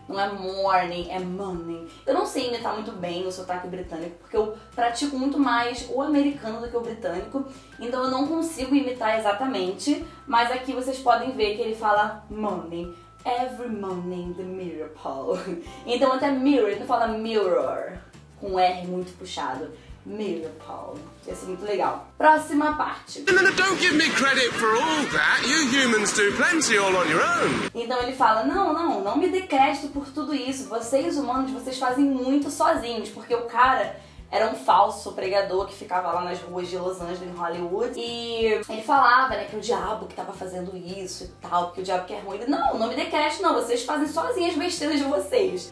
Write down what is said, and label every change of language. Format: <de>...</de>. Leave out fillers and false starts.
<pt>Não é morning, é morning. Eu não sei imitar muito bem o sotaque britânico, porque eu pratico muito mais o americano do que o britânico, então eu não consigo imitar exatamente, mas aqui vocês podem ver que ele fala morning.</pt> <en>Every morning the mirror, Paul.</en> <pt>Então até mirror, ele não fala mirror, com R muito puxado. Mirror, Paul. Ia ser muito legal. Próxima parte.</pt> <en>Don't give me credit for all that. You humans do plenty all on your own.</en> <pt>Então ele fala, não me dê crédito por tudo isso. Vocês humanos, vocês fazem muito sozinhos. Porque o cara era um falso pregador que ficava lá nas ruas de Los Angeles, em Hollywood. E ele falava, né, que o diabo que tava fazendo isso e tal, que o diabo que é ruim. Ele, não me dê crédito não, vocês fazem sozinhos as besteiras de vocês.</pt>